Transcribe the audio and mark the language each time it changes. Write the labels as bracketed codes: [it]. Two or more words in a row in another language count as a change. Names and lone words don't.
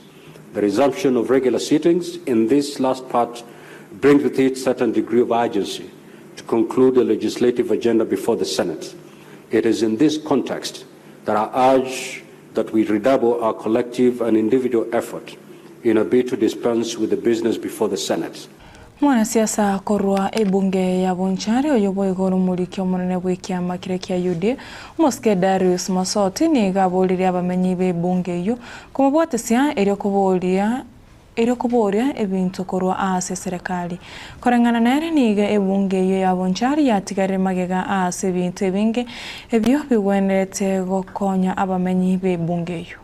[en] The resumption of regular sittings in this last part brings with it a certain degree of urgency to conclude the legislative agenda before the Senate. It is in this context that I urge that we redouble our collective and individual effort in a bid to dispense with the business before the Senate. [guz] Mwanasiasa korwa ebunge ya Bonchari oyobo igoro murikyo munene bw'ikiama kire kya UD Moske Darius Masoti ni gabolire abamenyi b'ebunge yo kumubwatesia eri kuboria ebintu korwa ase serikali korengana nere niga ebunge yo ya Bonchari yatigare magega ase ebintu ebinge ebyo bigwenderete gokonya abamenyi b'ebunge yo